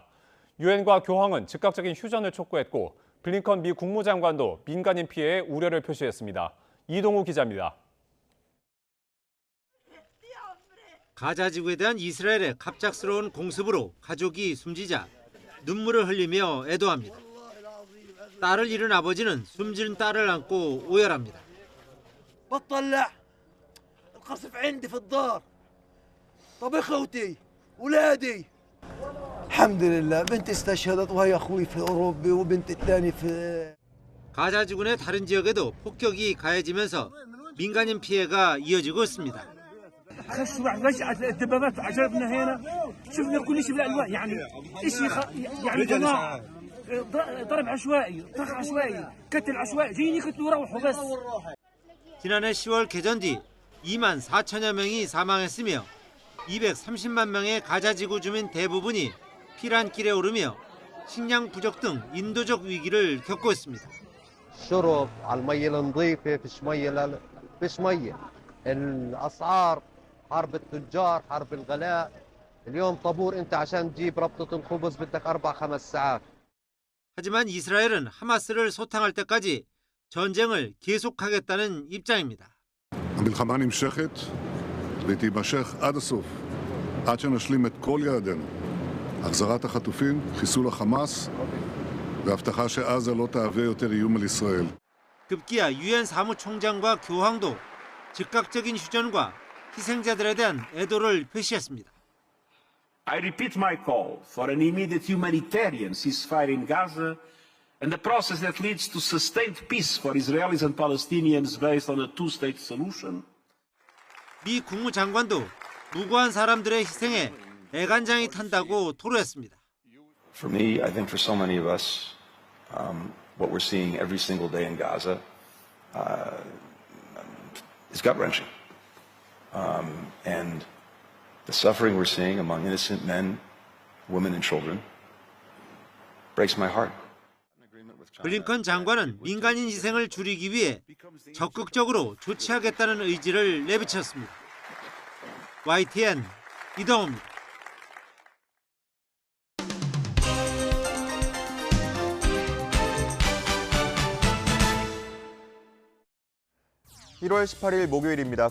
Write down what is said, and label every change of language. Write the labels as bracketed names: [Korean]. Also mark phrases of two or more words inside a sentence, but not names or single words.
[Korean] 유엔과 교황은 즉각적인 휴전을 촉구했고 블링컨 미 국무장관도 민간인 피해에 우려를 표시했습니다. 이동우 기자입니다. 가자 지구에 대한 이스라엘의 갑작스러운 공습으로 가족이 숨지자 눈물을 흘리며 애도합니다. 딸을 잃은 아버지는 숨진 딸을 안고 오열합니다. [Arabic] بطلع القصف عندي في الدار طب اخوتي ولادي الحمد لله بنتي استشهدت وهي اخوي في اوروبا وبنتي الثاني في [Korean] 가자 지구 내 다른 지역에도 폭격이 가해지면서 민간인 피해가 이어지고 있습니다. [Arabic] خشوا بعد فجأة الدبابات عجبنا هنا شفنا كل شيء بالالوان يعني شيء يعني جماعه ضرب عشوائي طخ عشوائي قتل عشوائي جايين يقتلوا يروحوا بس. [Korean] 지난해 10월 개전 뒤 2만 4천여 명이 사망했으며 230만 명의 가자 지구 주민 대부분이 피란길에 오르며 식량 부족 등 인도적 위기를 겪고 있습니다. [Arabic] الشرب على المية النظيفة فيش مية الأسعار حرب التجار حرب الغلاء اليوم طابور أنت عشان تجيب ربطة الخبز بدك 4-5 ساعات. [Korean] 하지만 이스라엘은 하마스를 소탕할 때까지 전쟁을 계속하겠다는 입장입니다. [Hebrew] המלחמה נמשכת ותימשך עד הסוף, עד שנשלים את כל יעדינו. החזרת החטופים, חיסול החמאס והבטחה שעזה לא תהווה יותר איום על ישראל. [Korean] 급기야 유엔 사무총장과 교황도 즉각적인 휴전과 희생자들에 대한 애도를 표시했습니다. [English] I repeat my call for an immediate humanitarian ceasefire in Gaza and a process that leads to sustained peace for Israelis and Palestinians based on a two-state solution. [Korean] 미 국무장관도 무고한 사람들의 희생에 애간장이 탄다고 토로했습니다. [English] For me, I think for so many of us, what we're seeing every single day in Gaza is gut-wrenching. And the suffering we're seeing among innocent men, women, and children breaks my heart. [Korean] 블링컨 장관은 민간인 희생을 줄이기 위해 적극적으로 조치하겠다는 의지를 내비쳤습니다. YTN 이동호입니다. (1월 18일) 목요일입니다.